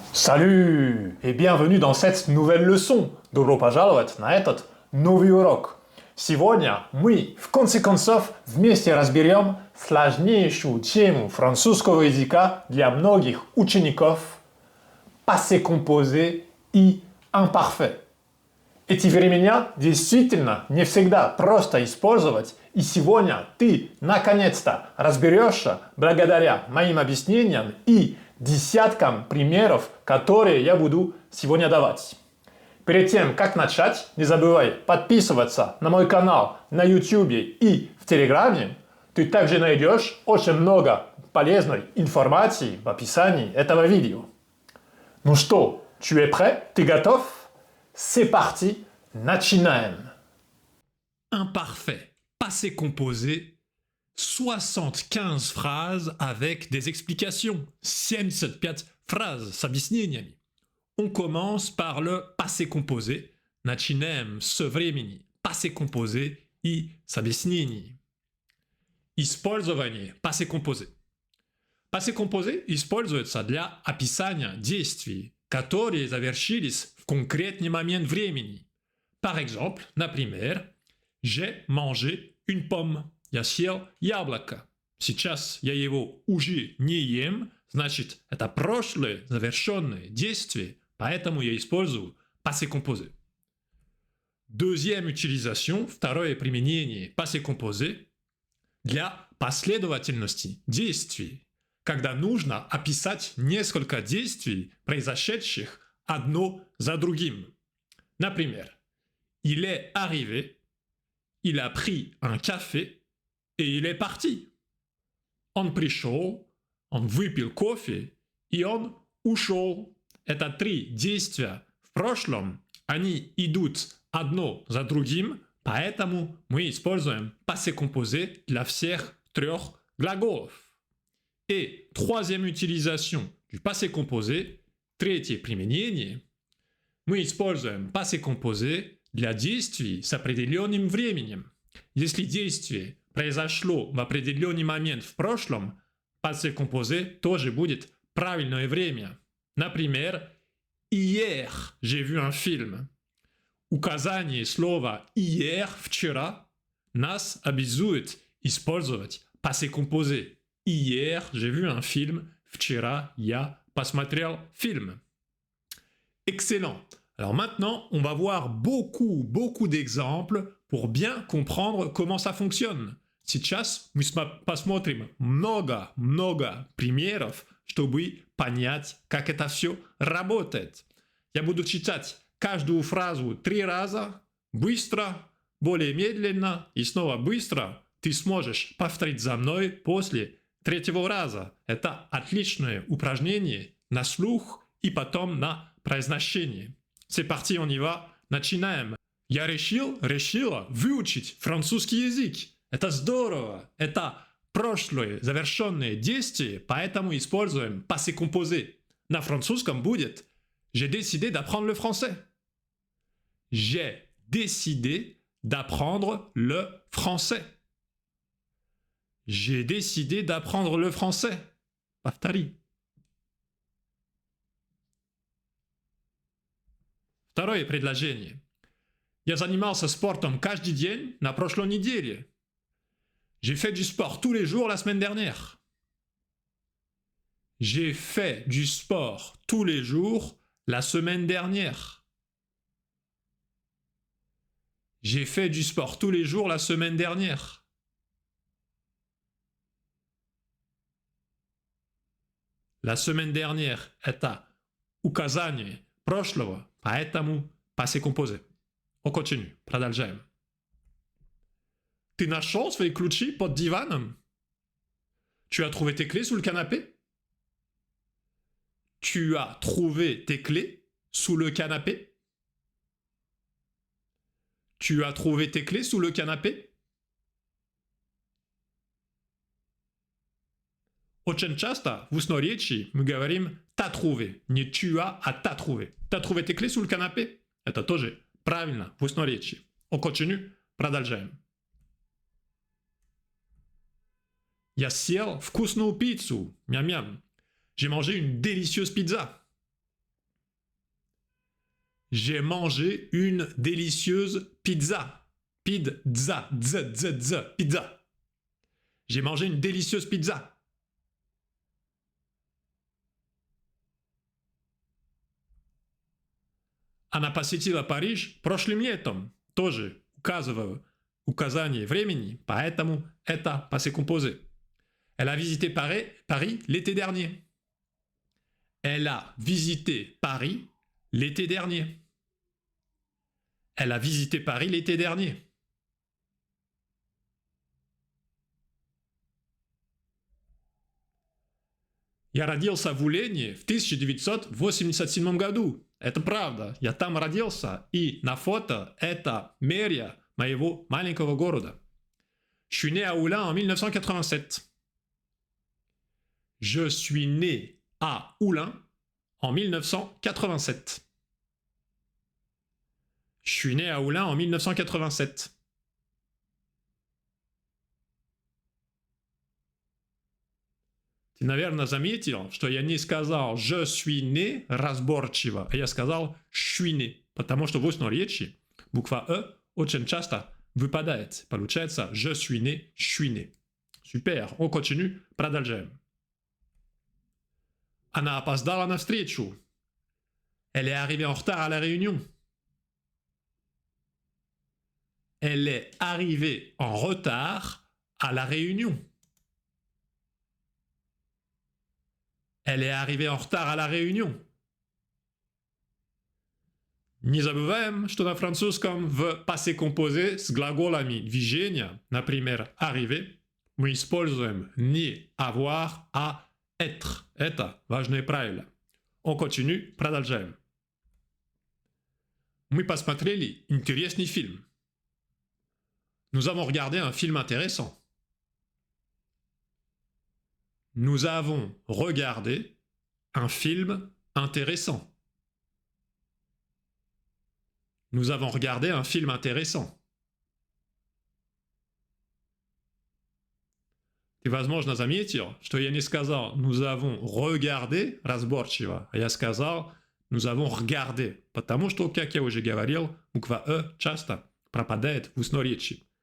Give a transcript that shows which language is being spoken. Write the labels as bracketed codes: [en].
[fr] Salut et bienvenue dans cette nouvelle leçon. [ru] Добро пожаловать на этот новый урок. Сегодня мы, в конце концов, вместе разберем сложнейшую тему французского языка для многих учеников – passé composé и imparfait. Эти времена действительно не всегда просто использовать, и сегодня ты наконец-то разберешься благодаря моим объяснениям и десяткам примеров, которые я буду сегодня давать. Перед тем, как начать, не забывай подписываться на мой канал на YouTube и в Телеграме. Ты также найдешь очень много полезной информации в описании этого видео. Ну что, [fr] tu es prêt? [ru] Ты готов? [fr] C'est parti, [ru] начинаем. [fr] Imparfait, passé composé, 75 phrases avec des explications. [ru] 75 phrases с объяснениями. [fr] On commence par le passé composé. [ru] Начинаем с времени. Passé composé и с объяснений. Использование passé composé. Passé composé используется для описания действий, которые завершились в конкретный момент времени. [fr] Par exemple, [ru] например, [fr] j'ai mangé une pomme. [ru] Я съел яблоко. Сейчас я его уже не ем, значит, это прошлое завершенное действие, поэтому я использую passé composé. [fr] Deuxième utilisation, [ru] второе применение passé composé для последовательности действий, когда нужно описать несколько действий, произошедших одно за другим. Например, [fr] il est arrivé, il a pris un café et il est parti. [ru] Он пришел, он выпил кофе и он ушел. Это три действия в прошлом, они идут одно за другим, поэтому мы используем passé composé для всех трех глаголов. [fr] Et troisième utilisation du passé composé, [ru] третье применение, мы используем passé composé для действий с определенным временем. Если действие произошло в определенный момент в прошлом, passé composé тоже будет правильное время. Например, [fr] hier j'ai vu un film. [ru] Указание слова hier, вчера, нас обязует использовать passé composé. [fr] Hier, j'ai vu un film. [ru] Вчера, я посмотрел фильм. [fr] Excellent. Alors maintenant, on va voir beaucoup d'exemples pour bien comprendre comment ça fonctionne. [ru] Сейчас мы посмотрим много примеров, чтобы понять, как это все работает. Я буду читать каждую фразу 3 раза, быстро, более медленно и снова быстро. Ты сможешь повторить за мной после 3-го раза. Это отличное упражнение на слух и потом на произношение. [fr] C'est parti, on y va. [ru] Начинаем. Я решила выучить французский язык. Это здорово. Это прошлое завершенное действие, поэтому используем passé composé. На французском будет [fr] j'ai décidé d'apprendre le français. J'ai décidé d'apprendre le français. J'ai décidé d'apprendre le français. [ru] Повтори. Второе предложение. Я занимался спортом каждый день на прошлой неделе. [fr] J'ai fait du sport tous les jours la semaine dernière. J'ai fait du sport tous les jours la semaine dernière. J'ai fait du sport tous les jours la semaine dernière. La semaine dernière [ru] – это указание прошлого, поэтому passé composé. [fr] On continue, [ru] продолжаем. Ты нашел свои ключи под диваном? [fr] Tu as trouvé tes clés sous le canapé? Tu as trouvé tes clés sous le canapé? Tu as trouvé tes clés sous le canapé? [ru] Очень часто в устноречии мы говорим [fr] «t'as trouvé», [ru] не «tu as», а «t'as trouvé». [fr] «T'as trouvé tes clés sous le canapé?» [ru] Это тоже правильно в устноречии. [fr] On continue, [ru] продолжаем. Я съел вкусную пиццу. Мям-мям. [fr] J'ai mangé une délicieuse pizza. J'ai mangé une délicieuse pizza. Pizza, pizza. J'ai mangé une délicieuse pizza. [ru] Она посетила Париж прошлым летом. Тоже указываю указание времени, поэтому это passé composé. [fr] Elle a visité Paris l'été dernier. Elle a visité Paris l'été dernier. Elle a visité Paris l'été dernier. [ru] Я родился в Улене в 1987 году. Это правда. Я там родился, и на фото это мэрия моего маленького города. [fr] Je suis né à Oulin en 1987. Je suis né à Oulin en 1987. Je suis né à Oulin en 1987. [ru] Ты, наверное, заметил, что я не сказал [fr] «je suis né» [ru] разборчиво, а я сказал «je suis né», потому что в устной речи буква «э» очень часто выпадает. Получается [fr] «je suis né», «je suis né». Super, on continue, [ru] продолжаем. Она опоздала на встречу. [fr] Elle est arrivée en retard à la réunion. Elle est arrivée en retard à la réunion. Elle est arrivée en retard à la réunion. [ru] Не забываем, что на французском в passé composé с глаголами движения, например, arriver, мы используем не avoir, а être. Это важное правило. [fr] On continue, [ru] продолжаем. Мы посмотрели интересный фильм. [fr] Nous avons regardé un film intéressant. Nous avons regardé un film intéressant. Nous avons regardé un film intéressant. [ru] Ты, возможно, заметил, что я не сказал [fr] «nous avons regardé» [ru] разборчиво, а я сказал «nous avons regardé», потому что, как я уже говорил, буква «э» часто пропадает в устной речи.